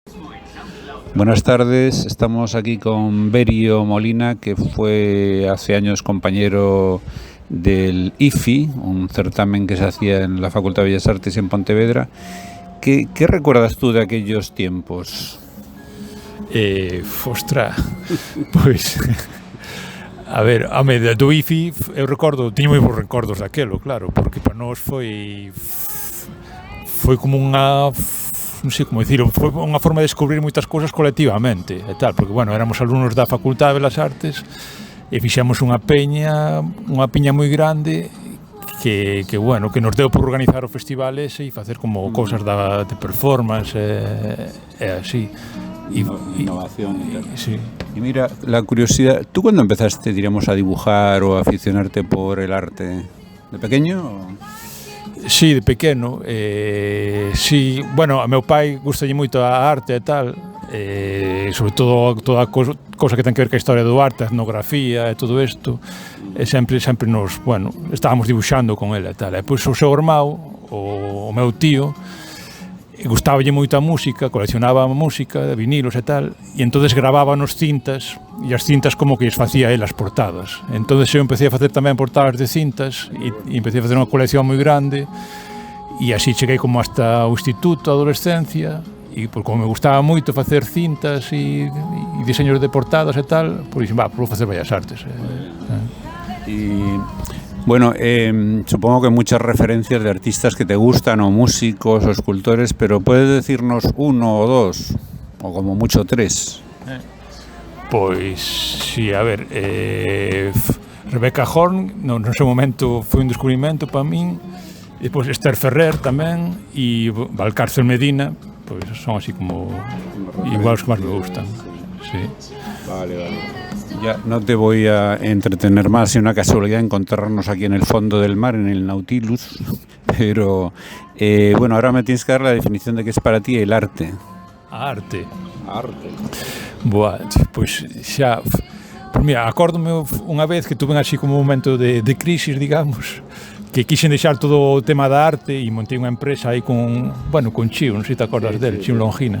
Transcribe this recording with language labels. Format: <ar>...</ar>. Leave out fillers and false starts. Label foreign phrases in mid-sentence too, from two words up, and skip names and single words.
<es>Buenas tardes, estamos aquí con Berio Molina, que fue hace años compañero del IFI, un certamen que se hacía en la Facultad de Bellas Artes en Pontevedra. ¿Qué recuerdas tú de aquellos tiempos? Ostras,</es> <gl>pois a ver, do IFI eu recordo, teño moi bons recordos daquelo, claro, porque para nós foi como unha, non sei como dicirlo, foi unha forma de descubrir moitas cousas colectivamente e tal, porque, bueno, éramos alumnos da Facultade de Belas Artes e fixemos unha piña moi grande que bueno, que nos deu por organizar o festival ese e facer como cousas de performance e así.</gl> <es>Innovación. Sí. Y mira, la curiosidad, ¿tú cuándo empezaste, diríamos, a dibujar o a aficionarte por el arte? ¿De pequeño?</es> <gl>Sí, de pequeno. Sí, bueno, a meu pai gustalle moito a arte e tal, sobre todo toda a cosa que ten que ver ca historia do arte, a etnografía e todo isto, e sempre nos, bueno, estábamos dibuixando con ele e tal. E pois o seu irmão, o meu tío, gustaballe moito a música, coleccionaba música, de vinilos e tal, e entonces grababa nos cintas, e as cintas como que lles facía ele as portadas. Entonces eu empecé a facer tamén portadas de cintas, e empecé a facer unha colección moi grande, e así cheguei como hasta o instituto, a adolescencia, e como me gustaba moito facer cintas e diseños de portadas e tal, pois vou facer Bellas Artes.</gl> <es>Y bueno, supongo que muchas referencias de artistas que te gustan, o músicos, o escultores, pero ¿puedes decirnos uno o dos, o como mucho tres?</es> <gl>Pois, sí, a ver, Rebecca Horn, no seu momento foi un descubrimento para min, e depois Esther Ferrer tamén, e Valcárcel Medina, pois son así como igual os que máis me gustan. Sí.</gl> <es>Vale. Ya no te voy a entretener más, es una casualidad encontrarnos aquí en el fondo del mar, en el Nautilus, pero bueno, ahora me tienes que dar la definición de qué es para ti el arte. Arte.</es> <gl>Boa, pois xa,</gl> <es>pues mira,</es> <gl>acórdome unha vez que tuve así como un momento de crisis, digamos, que quixen deixar todo o tema da arte e montei unha empresa aí con Chiu, non sei se te acordas del, Chiu Longina.</gl>